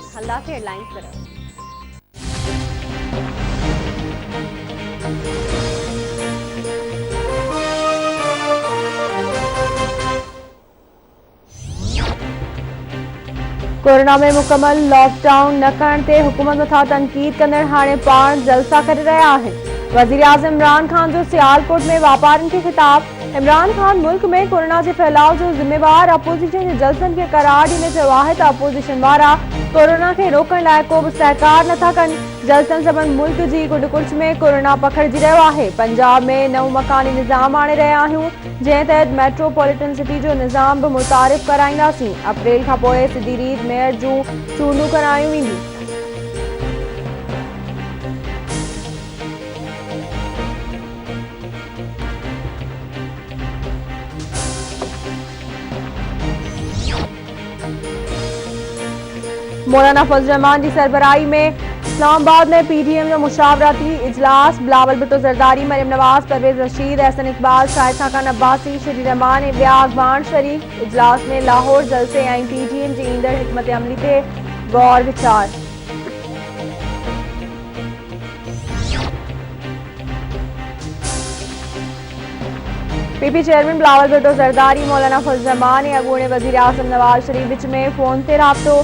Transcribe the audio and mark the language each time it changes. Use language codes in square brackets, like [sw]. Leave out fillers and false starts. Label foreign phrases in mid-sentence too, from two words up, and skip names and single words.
[sd] हल्ला से हेडलाइंस तरफ। कोरोना में मुकम्मल लॉकडाउन न करण ते हुकूमत मथां तनकीद कंदड़ हाणे पाण जलसा करे रहिया आहिनि। वज़ीर आज़म इमरान खान जो सियालकोट में वापारियुनि खे ख़िताब। इमरान खान मुल्क में कोरोना के फैलाव जो जिम्मेवार अपोजिशन के जलसन के करार ॾींदे चयो आहे त अपोजिशन वारा कोरोना के रोकण लाइ को बि सहकार नथा कनि। जलसन सबबि मुल्क जी कुंड कुर्च में कोरोना पखिड़िजी रहियो आहे। पंजाब में नओं मकानी निज़ाम आणे रहिया आहियूं, जंहिं तहत मेट्रोपॉलिटन सिटी जो निज़ाम बि मुतारिफ़ कराईंदासीं। अप्रैल खां पोइ सिधी रीत मेयर जूं चूंडूं करायूं वेंदियूं। मौलाना फजल रहमान की सरबराही में इस्लामाबाद में पीटीएम जो मुशावरती इजलास। बिलावल भुट्टो ज़रदारी, मरियम नवाज, परवेज रशीद, एहसन इकबाल, शाहिद खान अब्बासी, शरीर रहमान ऐं ॿिया अॻवान शरीक। इजलास में लाहौर जलसे ऐं पीटीएम जी ईंदड़ हिकमत अमली ते गौर विचार। पीपी चेयरमैन बिलावल भुट्टो ज़रदारी, मौलाना फजल रहमान ऐं अॻूणे वज़ीर आज़म नवाज शरीफ विच में फ़ोन ते राब्तो।